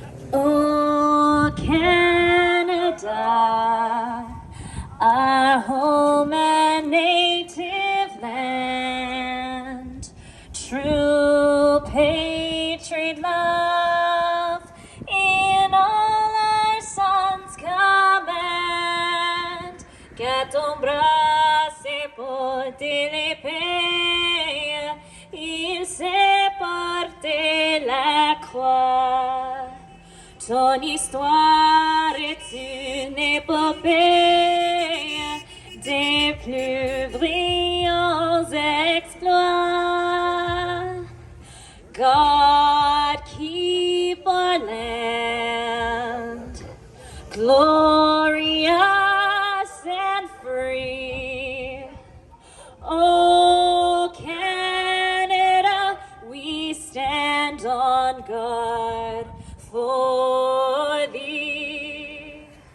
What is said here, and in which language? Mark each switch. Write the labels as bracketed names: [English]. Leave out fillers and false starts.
[English] Oh, Canada, our home and native land, true patriot love in all our sons command. [French] Qu'à ton bras c'est porter l'épée, il sait porter la croix. Ton histoire est une épopée des plus brillants exploits. [English] God keep our land glorious and free. Oh, Canada, we stand on guard for thee.